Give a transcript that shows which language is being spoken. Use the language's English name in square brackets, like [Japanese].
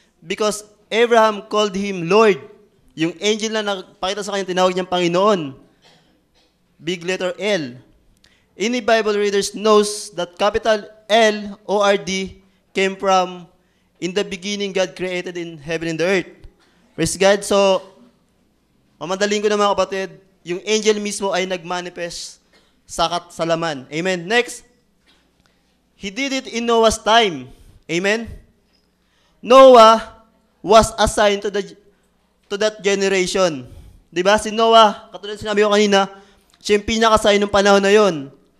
[English] Because Abraham called him Lord. [Filipino] Yung angel na nagpakita sa kanya, tinawag niyang Panginoon. [English] Big letter L. Any Bible readers knows that capital L, O-R-D, came from, in the beginning, God created in heaven and the earth. [Filipino] Praise God. So, mamadaling ko na mga kapatid, yung angel mismo ay nag-manifest sa laman. Amen. Next. [English] He did it in Noah's time. Amen. Noah was assigned to that generation. [Filipino] Diba? Si Noah, katulad sinabi ko kanina, siya yung pinakasign ng panahon na yon.